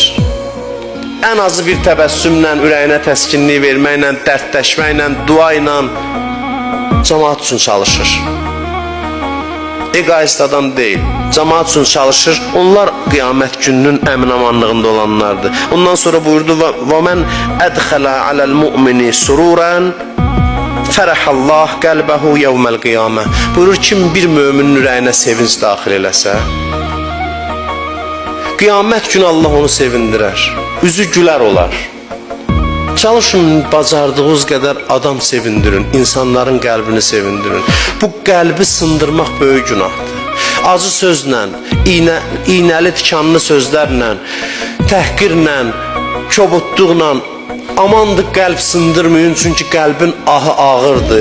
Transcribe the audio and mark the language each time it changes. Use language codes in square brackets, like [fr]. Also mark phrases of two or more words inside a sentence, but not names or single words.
[az] Ən azı bir təbəssümlə, ürəyinə təskinlik verməklə, dərdləşməklə, dua ilə cəmaat üçün çalışır. Egoist adam deyil, cəmaat üçün çalışır, onlar qiyamət gününün əmin-amanlığında olanlardır. Ondan sonra buyurdu, [ar] وَمَنْ أَدْخَلَ عَلَى الْمُؤْمِنِ سُرُورًا فَرَحَ اللّٰهِ قَلْبَهُ يَوْمَ الْقِيَامَةِ. [az] Buyurur, kim bir müminin ürəyinə sevinç daxil eləsə, qiyamət günü Allah onu sevindirər, üzü gülər olar. Çalışın, bacardığınız qədər adam sevindirin, insanların qəlbini sevindirin. Bu qəlbi sındırmaq böyük günahdır. Acı sözlə, iynəli tikanlı sözlərlə, təhqirlə, kobudluqla, amandır qəlb sındırmayın, çünki qəlbin ahı ağırdır.